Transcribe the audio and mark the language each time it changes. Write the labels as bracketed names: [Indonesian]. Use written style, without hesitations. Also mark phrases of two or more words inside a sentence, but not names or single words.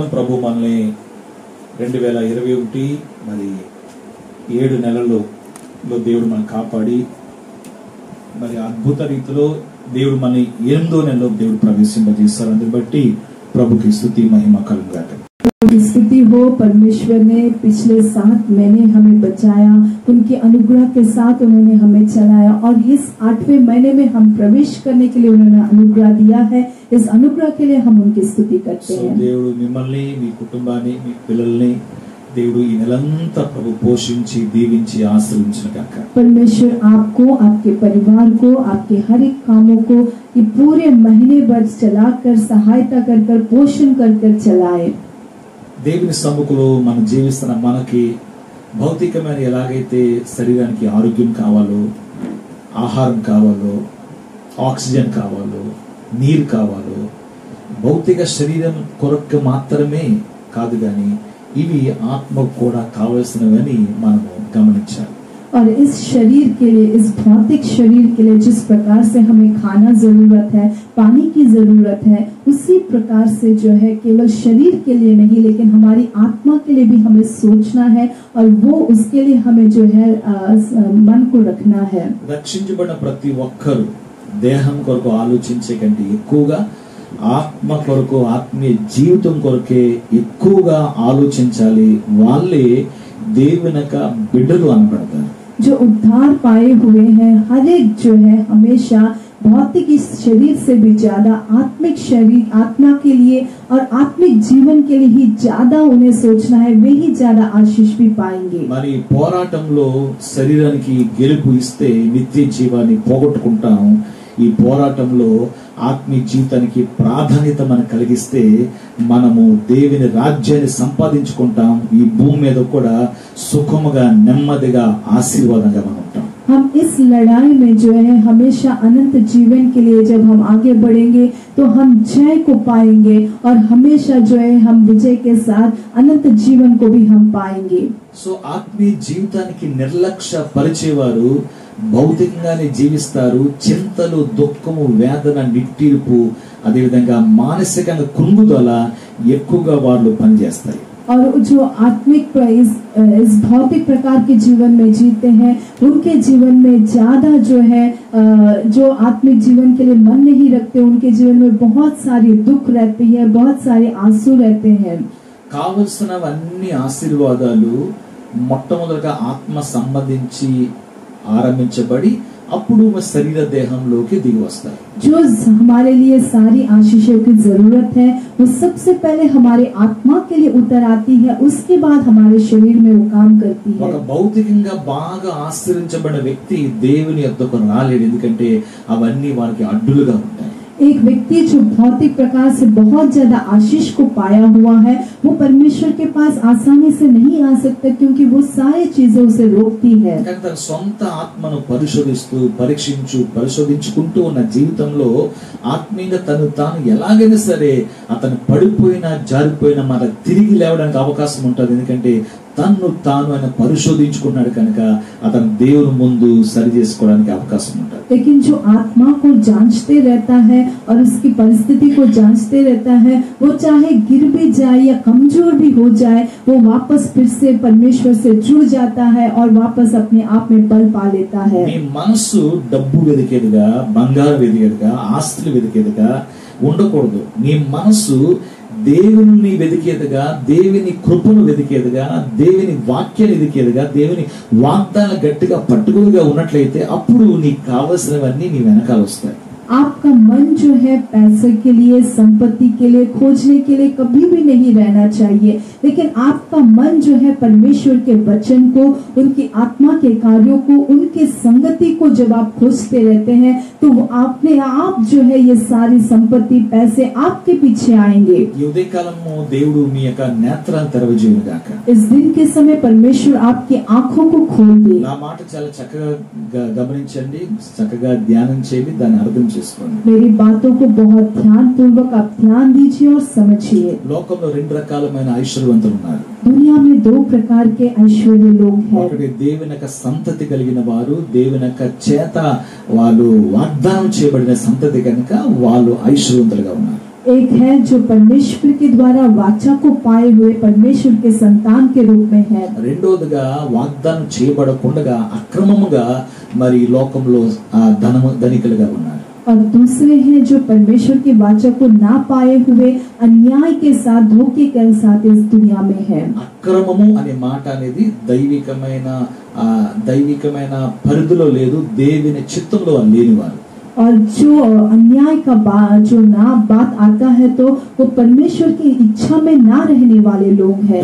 [Telugu] ప్రభు మనల్ని 2021 మరి 7 నెలల్లో దేవుడు మనం కాపాడి మరి అద్భుత రీతిలో దేవుడు మన 8వ నెలలో దేవుడు ప్రవేశింపజేస్తారు. అందుని బట్టి ప్రభుకి స్తుతి మహిమ కలుగుగాక. [Hindi] स्तुति हो। परमेश्वर ने पिछले 7 महीने हमें बचाया, उनके अनुग्रह के साथ उन्होंने हमें चलाया और इस 8वें महीने में हम प्रवेश करने के लिए उन्होंने अनुग्रह दिया है। इस अनुग्रह के लिए हम उनकी स्तुति करते हैं। [Telugu] దేవుడు మిమ్మల్ని, మీ కుటుంబాన్ని, మీ పిల్లల్ని దేవుడు ఈ నెలంతా ప్రభు పోషించి దీవించి ఆశీర్వదించుగాక. [Hindi] परमेश्वर आपको, आपके परिवार को, आपके हर एक कामों को ये पूरे महीने भर चलाकर सहायता कर पोषण कर चलाए। [Telugu] దేవుని సముఖంలో మనం జీవిస్తున్న మనకి భౌతికమైన ఎలాగైతే శరీరానికి ఆరోగ్యం కావాలో, ఆహారం కావాలో, ఆక్సిజన్ కావాలో, నీరు కావాలో, భౌతిక శరీరం కొరకు మాత్రమే కాదు గాని ఇవి ఆత్మకు కూడా కావాల్సినవని మనము గమనించాలి. [Hindi] और इस शरीर के लिए, इस भौतिक शरीर के लिए जिस प्रकार से हमें खाना जरूरत है, पानी की जरूरत है, उसी प्रकार से जो है केवल शरीर के लिए नहीं लेकिन हमारी आत्मा के लिए भी हमें सोचना है और वो उसके लिए हमें जो है मन को रखना है। [Telugu] రక్షించబడిన ప్రతి ఒక్కరు దేహం కొరకు ఆలోచించే కంటే ఎక్కువగా ఆత్మ కొరకు, ఆత్మీయ జీవితం కొరకే ఎక్కువగా ఆలోచించాలి. వాళ్ళే దేవుని యొక్క బిడ్డలు అనబడతారు. [Hindi] जो उद्धार पाए हुए हैं हर एक जो है हमेशा भौतिक इस शरीर से भी ज्यादा आत्मिक शरीर, आत्मा के लिए और आत्मिक जीवन के लिए ही ज्यादा उन्हें सोचना है, वे ही ज्यादा आशीष भी पाएंगे। [Telugu] మరి పోరాటంలో శరీరానికి గెలుపు ఇస్తే నిత్య జీవాన్ని పోగొట్టుకుంటాం. ఈ పోరాటంలో ఆత్మీయ జీవితానికి ప్రాధాన్యత మనం కలిగిస్తే మనము దేవుని రాజ్యాన్ని సంపాదించుకుంటాం. ఈ భూమి మీద కూడా సుఖముగా, నెమ్మదిగా, ఆశీర్వాదంగా మనం ఉంటాం. [Hindi] हम इस लड़ाई में जो है हमेशा अनंत जीवन के लिए जब हम आगे बढ़ेंगे तो हम जय को पाएंगे और हमेशा जो है हम विजय के साथ अनंत जीवन को भी हम पाएंगे। [Telugu] సో ఆత్మీయ జీవితానికి నిర్లక్ష్య పరిచేవారు భౌతికంగానే జీవిస్తారు. చింతలు, దుఃఖము, వేదన, నిట్టూర్పు, అదేవిధంగా మానసికంగా కృంగుదల ఎక్కువగా వాళ్ళు పనిచేస్తాయి. [Hindi] और जो आत्मिक इस भौतिक प्रकार के जीवन में जीते हैं उनके जीवन में ज्यादा जो है जो आत्मिक जीवन के लिए मन नहीं रखते उनके जीवन में बहुत सारी दुख रहती है, बहुत सारे आंसू रहते हैं। [Telugu] కావలసినవన్నీ ఆశీర్వాదాలు మొట్టమొదటిగా ఆత్మ సంబంధించి ఆరంభించబడి అప్పుడు శరీర దేహంలోకి దిగి వస్తాయి. [Hindi] जो हमारे लिए सारी आशीषों की जरूरत है वो सबसे पहले हमारे आत्मा के लिए उतर आती है, उसके बाद हमारे शरीर में वो काम करती है। [Telugu] ఒక భౌతికంగా బాగా ఆశ్రయించబడిన వ్యక్తి దేవుని యొద్దకు రాలేడు, ఎందుకంటే అవన్నీ వారికి అడ్డులుగా ఉంటాయి. [Hindi] एक व्यक्ति जो भौतिक प्रकार से बहुत ज्यादा आशीष को पाया हुआ है वो परमेश्वर के पास आसानी से नहीं आ सकता क्योंकि वो सारी चीजें उसे रोकती है। [Telugu] తన సొంత ఆత్మను పరిశోధించుకుంటూ ఉన్న జీవితంలో ఆత్మీయంగా తను తాను ఎలాగైనా సరే అతను పడిపోయినా, జారిపోయినా మన తిరిగి లేవడానికి అవకాశం ఉంటుంది. ఎందుకంటే తన్ను తాను ఆయన పరిశోధించుకున్నాడు కనుక అతను దేవుని ముందు సరి చేసుకోవడానికి అవకాశం ఉంటుంది. [Hindi] लेकिन जो आत्मा को जांचते रहता है और उसकी परिस्थिति को जांचते रहता है, वो चाहे गिर भी जाए या कमजोर भी हो जाए, वो वापस फिर से परमेश्वर से जुड़ जाता है और वापस अपने आप में बल पा लेता है। [Telugu] నీ మనసు డబ్బు వెదికేదిగా, బంగారు వెదికేదిగా, ఆస్తులు వెదికేదిగా ఉండకూడదు. నీ మనసు దేవుని వెదికేదిగా, దేవుని కృపను వెదికేదిగా, దేవుని వాక్యాన్ని వెదికేదిగా, దేవుని వాగ్దానాలు గట్టిగా పట్టుకునిగా ఉన్నట్లయితే అప్పుడు నీకు కావలసినవన్నీ నీ వెనకాల వస్తాయి. [Hindi] आपका मन जो है पैसे के लिए, संपत्ति के लिए, खोजने के लिए कभी भी नहीं रहना चाहिए, लेकिन आपका मन जो है परमेश्वर के वचन को, उनकी आत्मा के कार्यों को, उनके संगति को जब आप खोजते रहते हैं तो आपने आप जो है ये सारी संपत्ति, पैसे आपके पीछे आएंगे। [Telugu] ఈ ఉదయకాలము దేవుడు మీ యొక్క నేత్రాన్ని తెరవజేయునుగాక. [Hindi] इस दिन के समय परमेश्वर आपकी आंखों को खोल दे। [Telugu] నా మాట చాలా చక్కగా గమనించండి, చక్కగా ధ్యానం చేయండి, దాన్ని అర్థం చేసుకోండి. [Hindi] मेरी बातों को बहुत ध्यान पूर्वक आप ध्यान दीजिए और समझिए। [Telugu] లోకంలో 2 రకాలమైన ఐశ్వర్యవంతులు ఉన్నారు. [Hindi] दुनिया में 2 प्रकार के ऐश्वर्य लोग हैं। [Telugu] ఒకటి దేవుని యొక్క సంతతి కలిగిన వారు, దేవుని యొక్క చేత వాళ్ళు వాగ్దానం చేయబడిన సంతతి కనుక వాళ్ళు ఐశ్వర్యవంతులుగా ఉన్నారు. [Hindi] एक है जो परमेश्वर के द्वारा वाचा को पाए हुए परमेश्वर के संतान के रूप में है। [Telugu] రెండోదిగా వాగ్దానం చేయబడకుండా అక్రమముగా మరి లోకంలో ధనికులుగా ఉన్నారు। [Hindi] और दूसरे हैं जो परमेश्वर की वाचा को ना पाए हुए अन्याय के साथ धोखे के साथ इस दुनिया में है। [Telugu] అక్రమము అనే మాట అనేది దైవికమైన పరిధిలో లేదు, దేవుని చిత్తంలో లేనివారు। [Hindi] और जो अन्याय का जो बात आता है तो वो परमेश्वर की इच्छा में ना रहने वाले लोग हैं।